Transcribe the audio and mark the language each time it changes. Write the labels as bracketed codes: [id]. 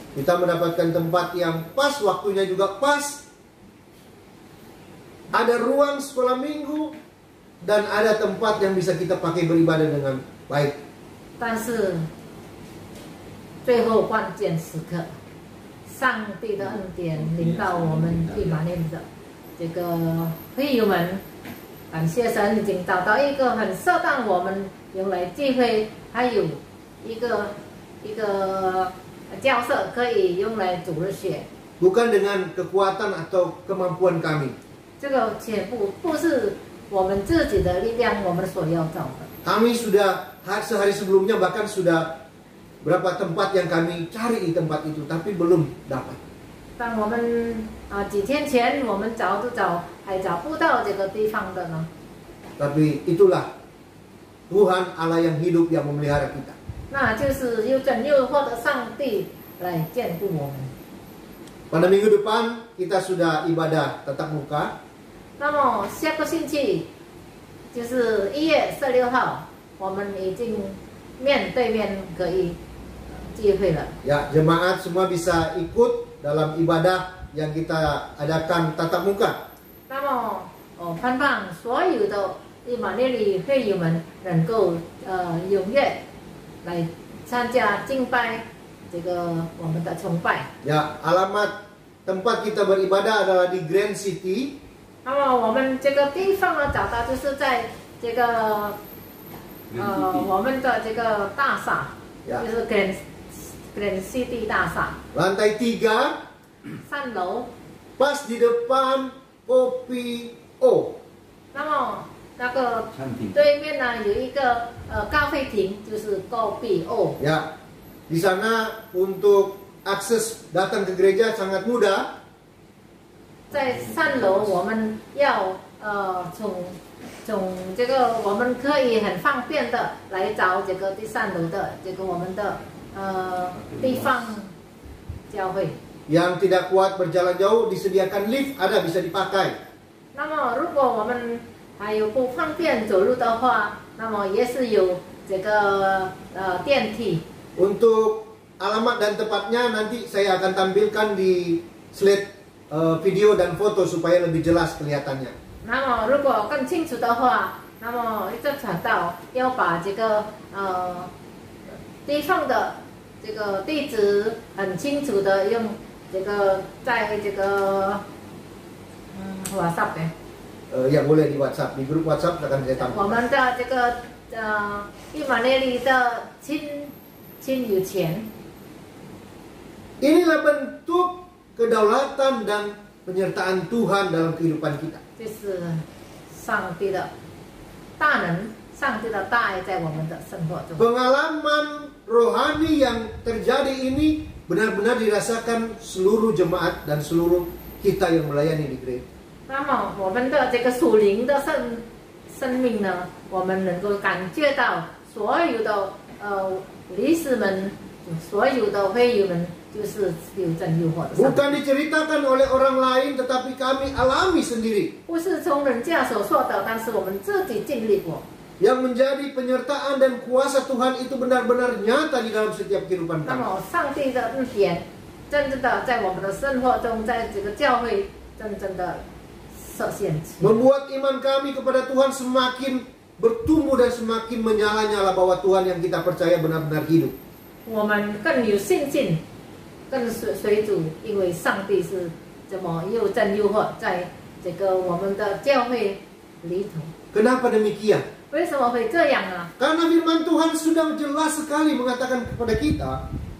[id] Kita mendapatkan tempat yang pas, waktunya juga pas. Ada ruang sekolah minggu dan ada tempat yang bisa kita pakai beribadah dengan baik. [zh] 但是最后关键时刻，上帝的恩典临到我们利马念的这个会友们，感谢神已经找到一个很适当我们用来聚会，还有一个教室可以用来主日学。 [id] Bukan dengan kekuatan atau kemampuan kami. [zh] 这个全部不是我们自己的力量，我们所要找的。 [id] Kami sudah sehari sebelumnya bahkan sudah berapa tempat yang kami cari di tempat itu, tapi belum dapat. [zh] 但我们几天前我们找还找不到这个地方的呢。 [id] Tapi itulah Tuhan Allah yang hidup yang memelihara kita. [zh] 那就是又拯又祸的上帝来眷顾我们。 [id] Pada minggu depan kita sudah ibadah tatap muka. [zh] 那么下个星期就是1月16号，我们已经面对面可以聚会了。 [id] Ya, jemaat semua bisa ikut dalam ibadah yang kita adakan tatap muka. [zh] 那么盼望所有的利马内里会友们能够踊跃来参加敬拜这个我们的崇拜。 [id] Ya, alamat tempat kita beribadah adalah di Grand City. [zh] 那么我们这个地方呢，找到就是在这个我们的这个大厦， [id] Ya. [zh] 就是 Grand City 大厦 [id] Lantai 3, [zh] 3楼。 [id] pas di depan Kopi O. [zh] 那么那个对面呢有一个咖啡厅，就是 Kopi O。 [id] Ya, di sana untuk akses datang ke gereja sangat mudah. [zh] 在3楼，我们要从这个我们可以很方便的来找这个第3楼的这个我们的地方教会。 [id] Yang tidak kuat berjalan jauh disediakan lift, ada bisa dipakai. [zh] 那么如果我们还有不方便走路的话，那么也是有这个电梯。 [id] Untuk alamat dan tempatnya nanti saya akan tampilkan di slide video dan foto supaya lebih jelas kelihatannya. [zh] 那么如果更清楚的话，那么这传道要把这个地方的这个地址很清楚的用这个在这个WhatsApp 的。 [id] Yang boleh di WhatsApp, di grup WhatsApp akan saya [zh] 我 [id] tampilkan. [zh] 们的这个伊玛内利的亲友钱， [id] Inilah bentuk kedaulatan dan penyertaan Tuhan dalam kehidupan kita. [zh] 这是上帝的大能，上帝的大爱在我们的生活中。 [id] Pengalaman rohani yang terjadi ini benar-benar dirasakan seluruh jemaat dan seluruh kita yang melayani di gereja. [zh] 那么我们的这个属灵的生命呢，我们能够感觉到所有的理事们，所有的会友们，就是有真有活的上帝。 [id] Bukan diceritakan oleh orang lain, tetapi kami alami sendiri. [zh] 不是从人家所说的，但是我们自己经历过。 [id] Yang menjadi penyertaan dan kuasa Tuhan itu benar-benar nyata di dalam setiap kehidupan [zh] 那 [id] kami. [zh] 么上帝的恩典，真正的在我们的生活中，在这个教会真正的实现。 [id] Membuat iman kami kepada Tuhan semakin bertumbuh dan semakin menyala-nyala bahwa Tuhan yang kita percaya benar-benar hidup. [zh] 我们更有信心，更随主，因为上帝是这么又真又活，在这个我们的教会里头。 [id] Kenapa demikian? [zh] 为什么会这样呢？ [id] Karena firman Tuhan sudah jelas sekali mengatakan kepada kita,